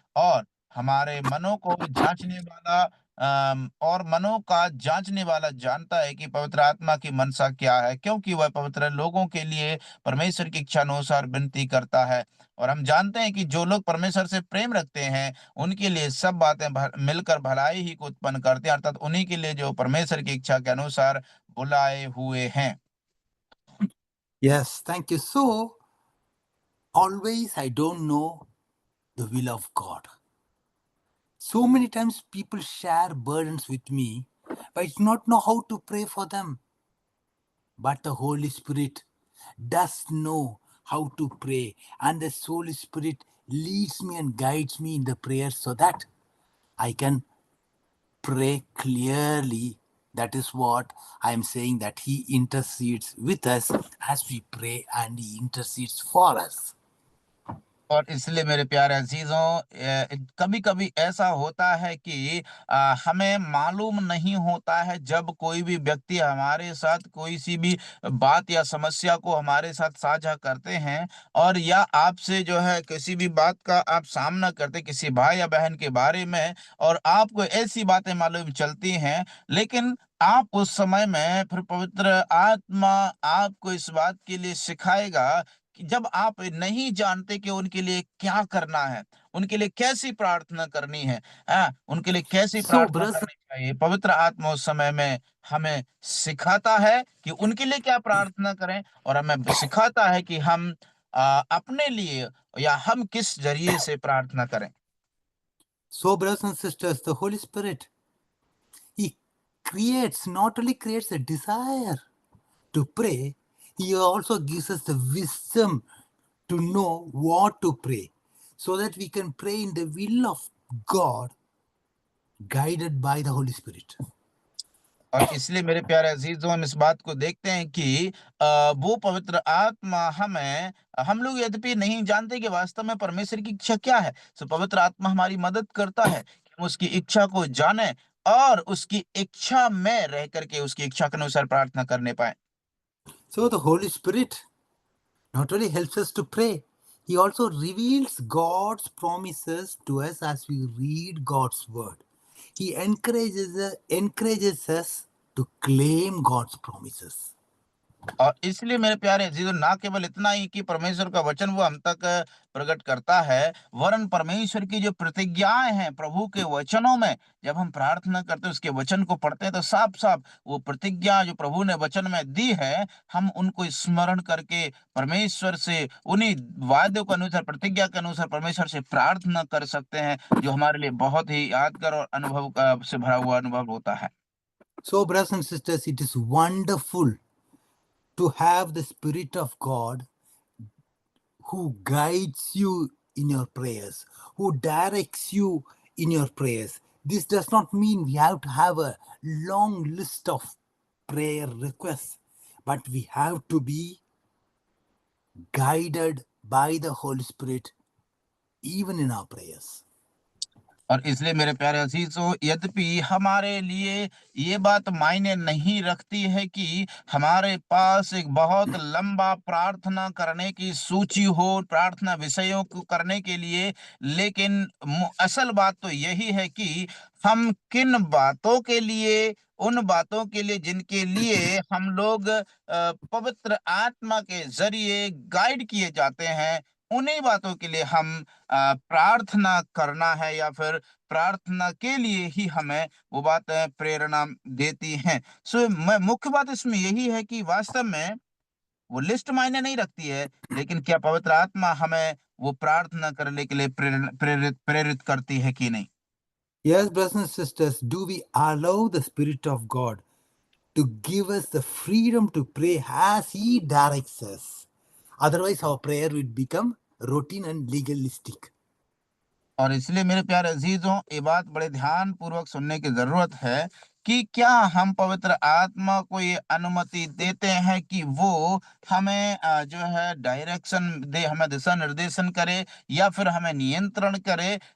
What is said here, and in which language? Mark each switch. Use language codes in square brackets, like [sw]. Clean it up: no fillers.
[hi] और हमारे मनों को जांचने वाला और मनों का जांचने वाला जानता है कि पवित्र आत्मा की मनसा क्या है, क्योंकि वह पवित्र लोगों के लिए परमेश्वर की इच्छा अनुसार विनती करता है। और हम जानते हैं कि जो लोग परमेश्वर से प्रेम रखते हैं उनके लिए सब बातें मिलकर भलाई ही को उत्पन्न करते हैं, अर्थात उन्हीं के लिए जो परमेश्वर की इच्छा के अनुसार बुलाए हुए हैं। [en] Yes, thank you. So, always I don't know the will of God. So many times people share burdens with me, but I do not know how to pray for them. But the Holy Spirit does know how to pray, and the Holy Spirit leads me and guides me in the prayer so that I can pray clearly. That is what I am saying, that He intercedes with us as we pray, and He intercedes for us. [hi] और इसलिए मेरे प्यारे अजीजों, कभी कभी ऐसा होता है कि हमें मालूम नहीं होता है, जब कोई भी व्यक्ति हमारे साथ कोई सी भी बात या समस्या को हमारे साथ साझा करते हैं, और या आपसे जो है किसी भी बात का आप सामना करते किसी भाई या बहन के बारे में, और आपको ऐसी बातें मालूम चलती हैं, लेकिन आप उस समय में फिर पवित्र आत्मा आपको इस बात के लिए सिखाएगा कि जब आप नहीं जानते कि उनके लिए क्या करना है, उनके लिए कैसी प्रार्थना करनी है, उनके लिए कैसी [en] So, [hi] प्रार्थना [en] brothers, [hi] करनी चाहिए, पवित्र आत्मा उस समय में हमें सिखाता है कि उनके लिए क्या प्रार्थना करें, और हमें सिखाता है कि हम अपने लिए या हम किस जरिए से प्रार्थना करें। [en] brothers and sisters, the Holy Spirit, He not only creates a desire to pray, He also gives us the wisdom to know what to pray, so that we can pray in the will of God, guided by the Holy Spirit. [hi] और इसलिए मेरे प्यारे अजीजों, हम इस बात को देखते हैं कि वो पवित्र आत्मा हम लोग यद्यपि नहीं जानते कि वास्तव में परमेश्वर की इच्छा क्या है, सो पवित्र आत्मा हमारी मदद करता है कि हम उसकी इच्छा को जाने और उसकी इच्छा में रह करके उसकी इच्छा के अनुसार प्रार्थना करने पाए। [en] So the Holy Spirit not only helps us to pray, He also reveals God's promises to us as we read God's word. He encourages us to claim God's promises. [hi] और इसलिए मेरे प्यारे अजीजों, ना केवल इतना ही कि परमेश्वर का वचन वो हम तक प्रकट करता है, वरन परमेश्वर की जो प्रतिज्ञाएं हैं प्रभु के वचनों में, जब हम प्रार्थना करते हैं उसके वचन को पढ़ते हैं, तो साफ साफ वो प्रतिज्ञा जो प्रभु ने वचन में दी है, हम उनको स्मरण करके परमेश्वर से उन्हीं वायदों के अनुसार, प्रतिज्ञा के अनुसार परमेश्वर से प्रार्थना कर सकते हैं, जो हमारे लिए बहुत ही यादगार और अनुभव से भरा हुआ अनुभव होता है। [en] So, brothers and sisters, it is wonderful to have the Spirit of God who guides you in your prayers, who directs you in your prayers. This does not mean we have to have a long list of prayer requests, but we have to be guided by the Holy Spirit even in our prayers. [hi] और इसलिए मेरे प्यारे अजीजों, यद्यपि हमारे लिए ये बात मायने नहीं रखती है कि हमारे पास एक बहुत लंबा प्रार्थना करने की सूची हो, प्रार्थना विषयों को करने के लिए, लेकिन असल बात तो यही है कि हम किन बातों के लिए, उन बातों के लिए जिनके लिए हम लोग पवित्र आत्मा के जरिए गाइड किए जाते हैं, उन्हीं बातों के लिए हम प्रार्थना करना है, या फिर प्रार्थना के लिए ही हमें वो बातें प्रेरणा देती हैं। सो मैं मुख्य बात इसमें यही है कि वास्तव में वो लिस्ट मायने नहीं रखती है, लेकिन क्या पवित्र आत्मा हमें वो प्रार्थना करने के लिए प्रेरित प्रेरित करती है कि नहीं। [en] Yes, brothers and sisters, do we allow the Spirit of God to give us the freedom to pray as He directs us? Otherwise, our prayer would become routine and legalistic. [hi] और इसलिए मेरे प्यारे अजीजों, ये बात बड़े ध्यान पूर्वक सुनने की जरूरत है कि क्या हम पवित्र आत्मा को ये अनुमति देते हैं कि वो हमें जो है डायरेक्शन दे, हमें दिशा निर्देशन करे, या फिर हमें नियंत्रण करे।